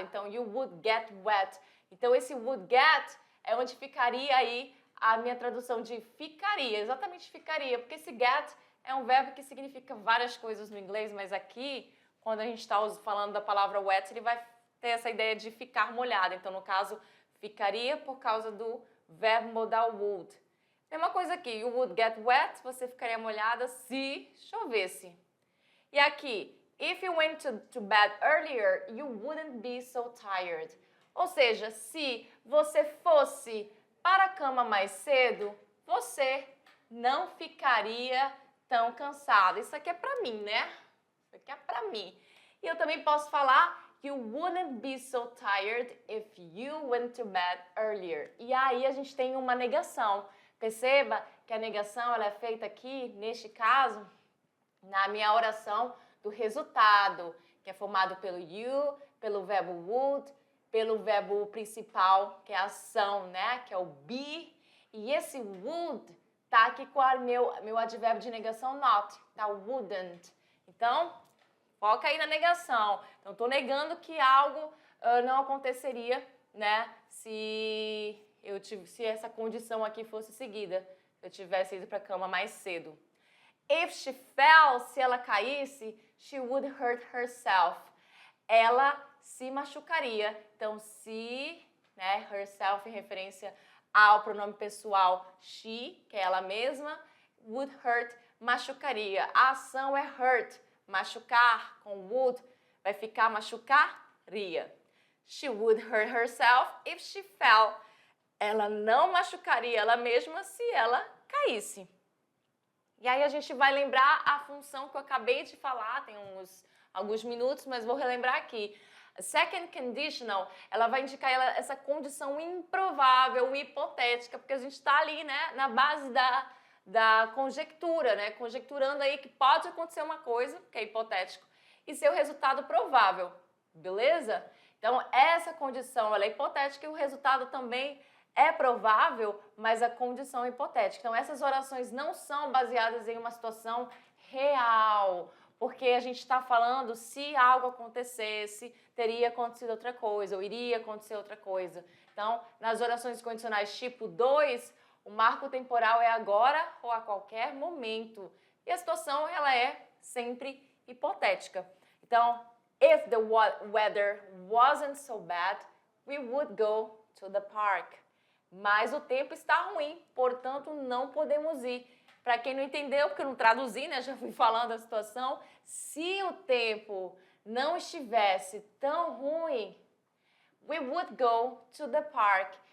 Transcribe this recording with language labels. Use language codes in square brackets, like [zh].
[pt] Então, [en] you would get wet. [pt] Então, esse would get é onde ficaria aí a minha tradução de ficaria, exatamente ficaria, porque esse get é um verbo que significa várias coisas no inglês, mas aqui, quando a gente está falando da palavra wet, ele vai ter essa ideia de ficar molhado. Então, no caso, ficaria por causa do verbo modal would. Mesma coisa aqui, [en] you would get wet, [pt] você ficaria molhada se chovesse. E aqui, [en] if you went to bed earlier, you wouldn't be so tired. [pt] Ou seja, se você fosse para a cama mais cedo, você não ficaria tão cansado. Isso aqui é para mim, né? Isso aqui é para mim. E eu também posso falar [en] you wouldn't be so tired if you went to bed earlier. [pt] E aí a gente tem uma negação. Perceba que a negação ela é feita aqui, neste caso, na minha oração do resultado, que é formado pelo you, pelo verbo would, pelo verbo principal, que é a ação, né? Que é o be. E esse would tá aqui com o meu advérbio de negação not, tá? Wouldn't. Então, foca aí na negação. Então, estou negando que algo não aconteceria, né? Se essa condição aqui fosse seguida, se eu tivesse ido para a cama mais cedo. [en] If she fell, [pt] se ela caísse, [en] she would hurt herself. [pt] Ela se machucaria. Então, se, né, herself em referência ao pronome pessoal she, que é ela mesma, would hurt, machucaria. A ação é hurt, machucar, com would, vai ficar machucaria. [en] She would hurt herself if she fell. [pt] Ela não machucaria ela mesma se ela caísse. E aí a gente vai lembrar a função que eu acabei de falar, tem alguns minutos, mas vou relembrar aqui. A second conditional, ela vai indicar essa condição improvável, hipotética, porque a gente está ali, né, na base da conjectura, né, conjecturando aí que pode acontecer uma coisa, que é hipotético, e ser o resultado provável, beleza? Então, essa condição, ela é hipotética e o resultado também é provável, mas a condição é hipotética. Então, essas orações não são baseadas em uma situação real, porque a gente está falando se algo acontecesse, teria acontecido outra coisa, ou iria acontecer outra coisa. Então, nas orações condicionais tipo 2, o marco temporal é agora ou a qualquer momento. E a situação, ela é sempre hipotética. Então, [en] if the weather wasn't so bad, we would go to the park. [pt] Mas o tempo está ruim, portanto não podemos ir. Para quem não entendeu, porque eu não traduzi, né? Já fui falando a situação. Se o tempo não estivesse tão ruim, [en] we would go to the park.